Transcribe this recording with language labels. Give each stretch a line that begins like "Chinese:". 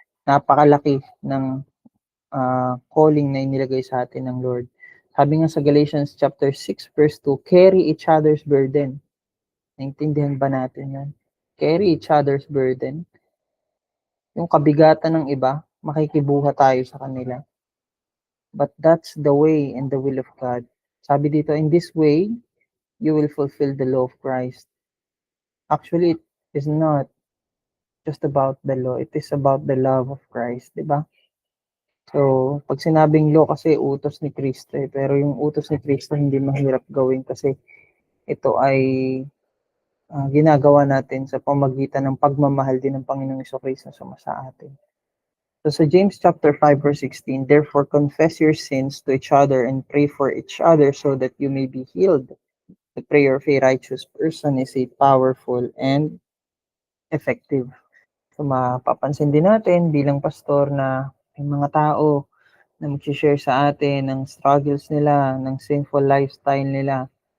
Filipino: Napakalaki ng calling na inilagay sa atin ng Lord. Sabi nga sa
English: Galatians chapter 6 verse 2, carry each other's burden.
Filipino: Naintindihan ba natin yan?
English: Carry each other's burden.
Filipino: Yung kabigatan ng iba, makikibuha tayo sa kanila.
English: But that's the way and the will of God.
Filipino: Sabi dito,
English: in this way, you will fulfill the law of Christ. Actually, it is not just about the law. It is about the love of Christ, di ba?
Filipino: So, pag sinabing law kasi utos ni Kristo pero yung utos ni Kristo hindi mahirap gawin kasi ito ay ginagawa natin sa pamagitan ng pagmamahal din ng Panginoong Jesucristo sa atin.
English: So sa James chapter 5 verse 16, therefore confess your sins to each other and pray for each other so that you may be healed. The prayer of a righteous person is a powerful and effective.
Filipino: So mapapansin din natin bilang pastor na may mga tao na mag-share sa atin ng struggles nila, ng sinful lifestyle nila.